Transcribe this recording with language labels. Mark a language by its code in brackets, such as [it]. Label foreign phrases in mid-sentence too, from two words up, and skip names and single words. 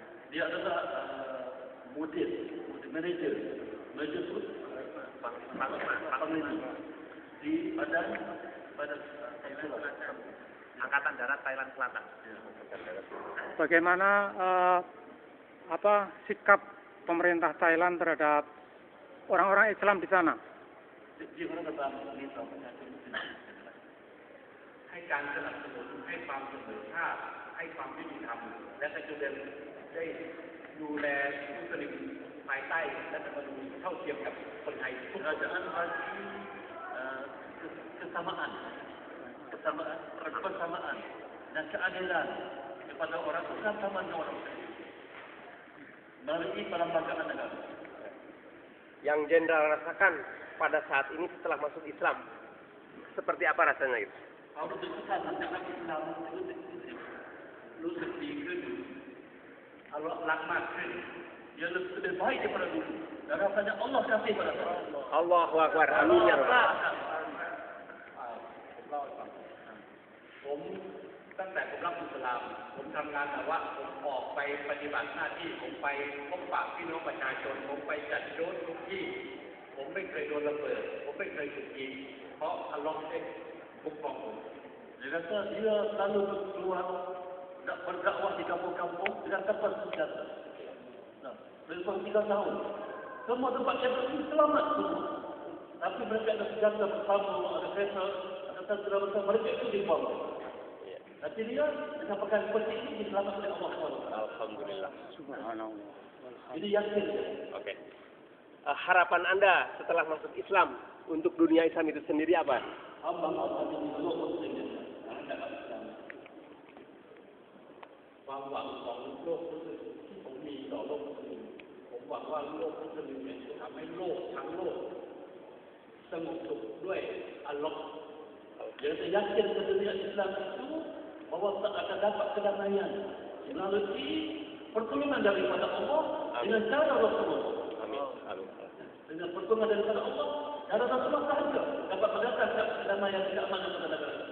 [id] Dia adalah manager panglima di badan Angkatan Darat Thailand Selatan. Bagaimana sikap pemerintah Thailand terhadap orang-orang Islam di sana? [th] ให้การสนับสนุนให้ความเสมอภาคให้ความยุติธรรมและก็จะได้ดูแลมุสลิมภายใต้รัฐธรรมนูญเท่าเทียมกับคนไทยทุกคน [ms] kerajaan bagi kesamaan dan keadilan kepada orang Islam sama dengan orang Muslim melalui perlembagaan negara. [id] Yang jenderal rasakan pada saat ini setelah masuk Islam, seperti apa rasanya itu? [th] ความรู้สึกที่ท่านหลังจากอิสลามรู้สึกดีขึ้นอัลลอฮ์รักมากขึ้น [ms] dia lebih baik daripada dulu dan rasanya Allah kasih pada saya. [ar] الله أكبر. آمين يا ربّ. [th] ผมตั้งแต่ผมรับอิสลามผมทำงานแต่ว่าผมออกไปปฏิบัติหน้าที่ผมไปพบปะพี่น้องประชาชนผมไปจัดโยนทุกที่ผมไม่เคยโดนระเบิดผมไม่เคยถูกยิงเพราะอัลลอฮ์ได้คุ้มครองผม [ms] Dia kata dia selalu keluar berdakwah di kampung-kampung dengan tanpa senjata. Nah, lebih 3 tahun. Semua tempat yang bersih selamat semua. Tapi mereka ada senjata bersama, ada kereta, ada tentera bersama, mereka itu dibuang. Nanti dia dengan perkara seperti ini diselamatkan oleh Allah SWT. Alhamdulillah. Subhanallah. Jadi yakin. Oke. [id] Harapan Anda setelah masuk Islam untuk dunia Islam itu sendiri apa? Allah ini dulu muslimin. Ada Islam. [th] ความหวังของโลกมุสลิมที่ผมมีต่อโลกมุสลิมผมหวังว่าโลกมุสลิมเนี่ยจะทำให้โลกทั้งโลกสงบสุขด้วยอัลลอฮ์ [id] Jadi yakin ke dunia Islam itu bahwa akan dapat kedamaian melalui pertolongan daripada Allah dengan cara Rasulullah. Amin. Amin. [ms] Dengan pertolongan daripada Allah, cara Rasulullah sahaja dapat mendatangkan kedamaian dan keamanan pada negara.